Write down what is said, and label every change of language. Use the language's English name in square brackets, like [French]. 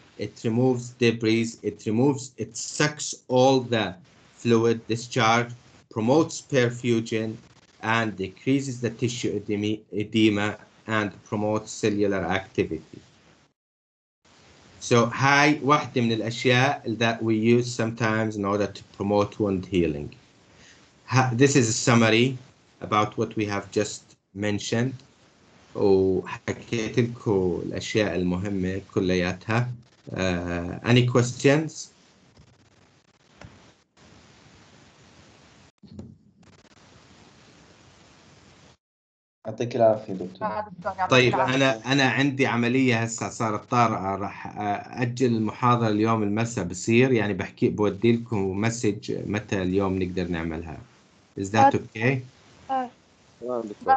[English] It removes debris. It sucks all the fluid discharge, promotes perfusion, and decreases the tissue edema and promotes cellular activity. So [Arabic] هاي واحدة من الأشياء [English] that we use sometimes in order to promote wound healing. This is a summary about what we have just mentioned. [Arabic] وحكيت لكم الأشياء المهمة كلياتها. [English] Any questions? [Arabic] يعطيك العافية دكتور. طيب أنا عندي عملية هسه صارت طارئة، راح أجل المحاضرة اليوم المساء بصير، يعني بودي لكم مسج متى اليوم نقدر نعملها. [English] Is that okay؟ طيب